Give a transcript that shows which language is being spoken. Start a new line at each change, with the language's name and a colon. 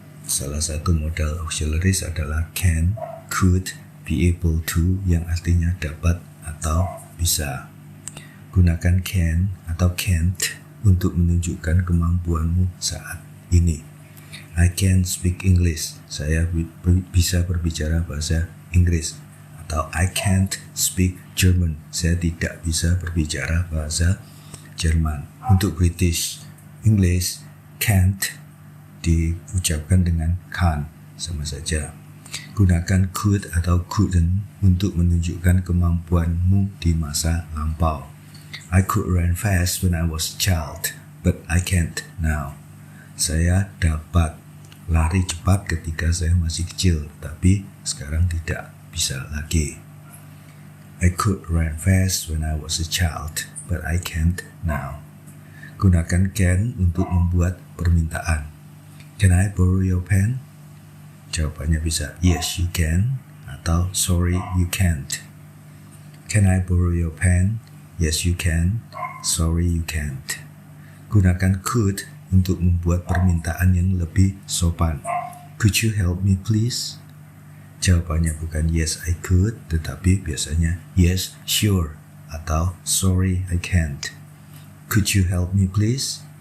Indonesian: Salah satu modal auxiliaries adalah can, could, be able to, yang artinya dapat atau bisa. Gunakan can atau can't untuk menunjukkan kemampuanmu saat ini.
English: I can speak English.
Indonesian: Saya bisa berbicara bahasa Inggris.
English: Atau I can't speak German.
Indonesian: Saya tidak bisa berbicara bahasa Jerman. Untuk British English, can't diucapkan dengan can, sama saja. Gunakan could atau couldn't untuk menunjukkan kemampuanmu di masa lampau.
English: I could run fast when I was a child, but I can't now.
Indonesian: Saya dapat lari cepat ketika saya masih kecil, tapi sekarang tidak bisa lagi.
English: I could run fast when I was a child, but I can't now.
Indonesian: Gunakan can untuk membuat permintaan.
English: Can I borrow your pen?
Indonesian: Jawabannya bisa
English: yes you can
Indonesian: atau
English: sorry you can't. Can I borrow your pen? Yes you can. Sorry you can't.
Indonesian: Gunakan could untuk membuat permintaan yang lebih sopan.
English: Could you help me please?
Indonesian: Jawabannya bukan
English: yes I could,
Indonesian: tetapi biasanya
English: yes sure
Indonesian: atau
English: sorry I can't. Could you help me please?